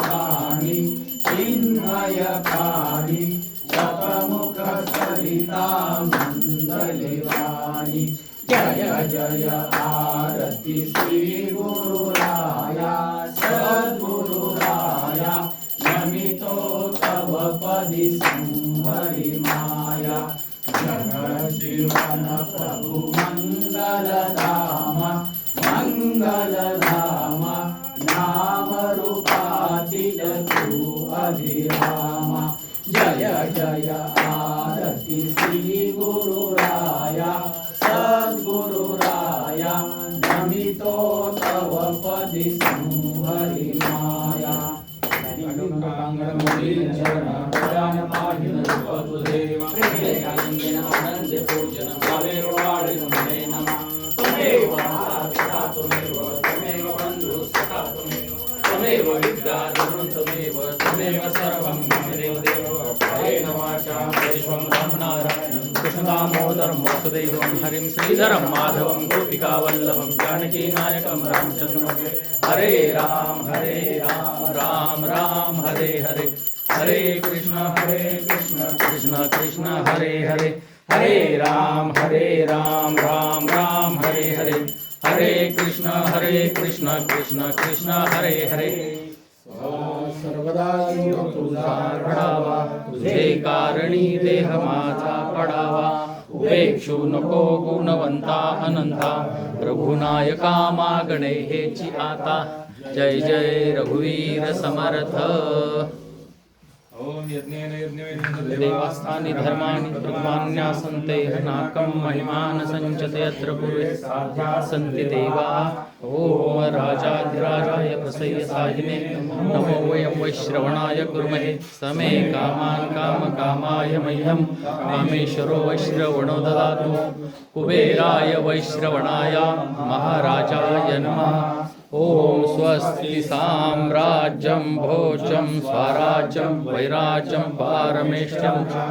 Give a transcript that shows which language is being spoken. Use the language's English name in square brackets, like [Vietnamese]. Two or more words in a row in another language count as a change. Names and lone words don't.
[Marathi] काणी सतमुख सरिता मंदलिवाणी जय जय आरती श्री गुरुराया सद्गुरुराया नमितो तव पदी संहरी माया जगज्जीवन प्रभु मंगलधामा नाम रूपातील तू अभिरामा जय जय आरती श्री गुरुराया सद्गुरुराया नमितो तव पदी संहरी माया [Sanskrit] त्वमेव विद्या त्वमेव सर्वं देव हरेण वाचा विश्वं ब्रह्मणारायणं कृष्णदामोदरं वासुदेवं हरिं श्रीधरं माधवं गोपिकावल्लभं जानकीनायकं रामचन्द्रं हरे राम राम राम हरे हरे हरे कृष्ण कृष्ण कृष्ण हरे हरे हरे राम राम राम हरे हरे हरे कृष्ण कृष्ण कृष्ण हरे हरे [Marathi] सर्वदा तुझा रडावा तुझे कारणी देह माझा पडावा उपेक्षू नको गुणवंता अनंता रघुनायका मागणे हेची आता जय जय रघुवीर समर्थ [Sanskrit] ओम यज्ञेन यज्ञेन देवास्थानि धर्माणि प्रमाण्यासन्ते नाकं महिमान संचते अत्र पूर्वे सन्ति देवाः ओम राजाधिराजाय प्रसय्य साहिने नमो वयं वैश्रवणाय कुर्महे समे कामान् कामकामाय मह्यं कामेश्वरो वैश्रवणो ददातु कुबेराय वैश्रवणाय महाराजाय नमः ओम स्वस्ति साम्राज्यं भोजं स्वराज्यं वैराज्यं पारमेष्ठ्यं